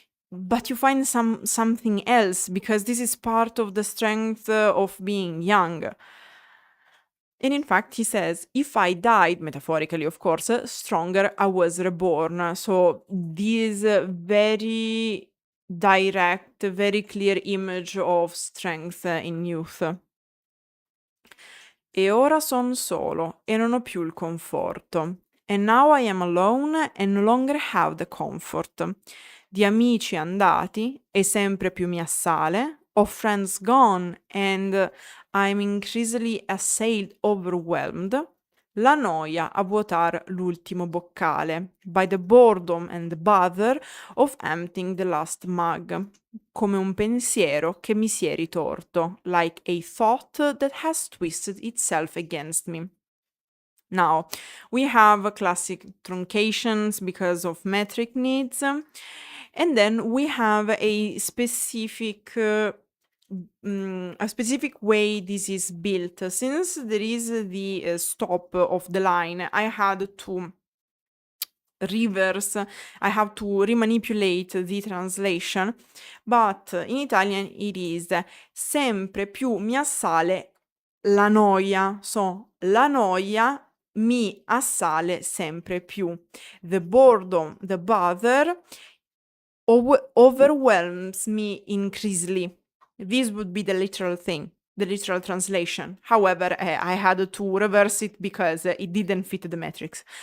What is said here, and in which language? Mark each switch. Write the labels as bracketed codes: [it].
[en] But you find something else, because this is part of the strength of being young. And in fact, he says, if I died, metaphorically, of course, stronger I was reborn. So this very direct, very clear image of strength in youth. [it] E ora son solo e non ho più il conforto. [en] And now I am alone and no longer have the comfort. [it] Di amici andati e sempre più mi assale, [en] of friends gone and I'm increasingly assailed, overwhelmed. [it] La noia a vuotar l'ultimo boccale, [en] by the boredom and the bother of emptying the last mug. [it] Come un pensiero che mi si è ritorto, [en] like a thought that has twisted itself against me. Now, we have classic truncations because of metric needs, and then we have a specific a specific way this is built. Since there is the stop of the line, I had to reverse, I have to remanipulate the translation, but in Italian it is sempre più mi assale la noia. [it] So, la noia mi assale sempre più. [en] The boredom, the bother overwhelms me increasingly. This would be the literal thing, the literal translation. However, I had to reverse it because it didn't fit the metrics.